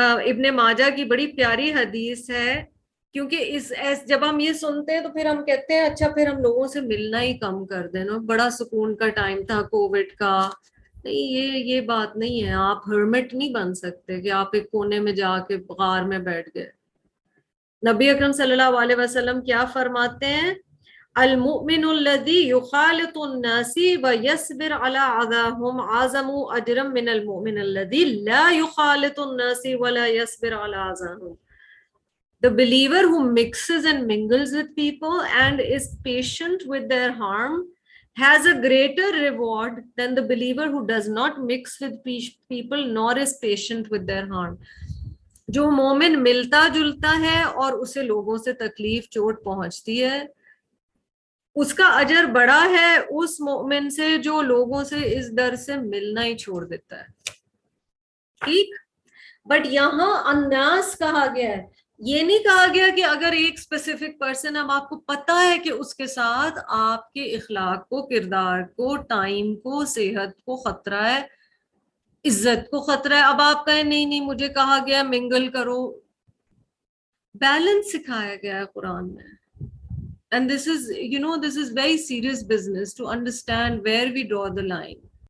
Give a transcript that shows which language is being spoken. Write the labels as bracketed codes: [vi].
[ur] ابن ماجہ کی بڑی پیاری حدیث ہے، کیونکہ جب ہم یہ سنتے ہیں تو پھر ہم کہتے ہیں اچھا پھر ہم لوگوں سے ملنا ہی کم کر دیں نا، بڑا سکون کا ٹائم تھا کووڈ کا۔ نہیں، یہ بات نہیں ہے، آپ ہرمٹ نہیں بن سکتے کہ آپ ایک کونے میں جا کے غار میں بیٹھ گئے۔ نبی اکرم صلی اللہ علیہ وسلم کیا فرماتے ہیں؟ [ar] المؤمن الذي يخالط الناس ويصبر على اذاهم اعظم اجرا من المؤمن الذي لا يخالط الناس ولا يصبر على اذاهم. [en] The believer who mixes and mingles with people and is patient with their harm has a greater reward than the believer who does not mix with people nor is patient with their harm. [ur] جو مومن ملتا جلتا ہے اور اسے لوگوں سے تکلیف چوٹ پہنچتی ہے، اس کا اجر بڑا ہے اس مومن سے جو لوگوں سے اس ڈر سے ملنا ہی چھوڑ دیتا ہے، ٹھیک؟ بٹ یہاں الناس کہا گیا ہے، یہ نہیں کہا گیا کہ اگر ایک اسپیسیفک پرسن، اب آپ کو پتا ہے کہ اس کے ساتھ آپ کے اخلاق کو، کردار کو، ٹائم کو، صحت کو خطرہ ہے، عزت کو خطرہ ہے، اب آپ کہیں نہیں مجھے کہا گیا منگل کرو۔ بیلنس سکھایا گیا ہے قرآن میں، [en] and this is very serious business to understand where we draw the line.